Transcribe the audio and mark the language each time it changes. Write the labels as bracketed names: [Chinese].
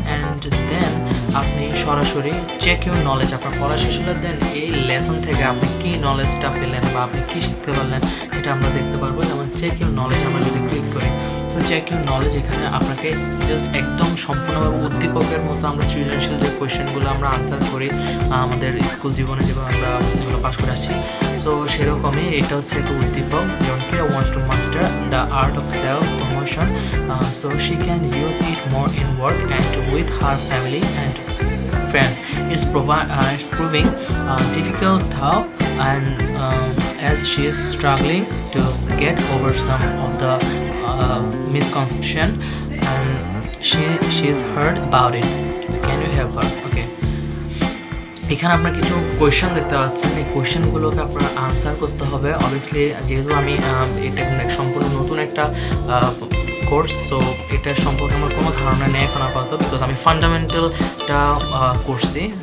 [Bangla] And then আপনি সরাসরি check your knowledge, আপনার পড়া শেষ হলে দেন এই লেসন থেকে আপনি কী নলেজটা পেলেন বা আপনি কী শিখতে পারলেন সেটা আমরা দেখতে পারবো। যেমন চেক ইউর নলেজ আমরা যদি ক্লিক করি, সো চেক ইউর নলেজ এখানে আপনাকে জাস্ট একদম সম্পূর্ণভাবে উদ্দীপকের মতো আমরা সৃজনশীল যে কোয়েশ্চেনগুলো আমরা আনসার করি আমাদের স্কুল জীবনে যেভাবে আমরা যেগুলো পাস করে আসছি, সো সেরকমই এটা হচ্ছে একটা উদ্দীপক। যেমন কেউ [English] wants to master the art of self promotion, so she can use it more in work and with her family and friends. It's proving difficult though, and as she is struggling to get over some of the misconception, and she's heard about it. Can you help her? Okay. [Bangla] এখানে আপনার কিছু question দেখতে পাচ্ছেন, এই কোয়েশ্চেনগুলোকে আপনার answer করতে হবে। Obviously যেহেতু আমি এটা সম্পূর্ণ নতুন একটা কোর্স, তো এটার সম্পর্কে আমার কোনো ধারণা নেই এখন আপাতত, বিকজ আমি ফান্ডামেন্টালটা করছি।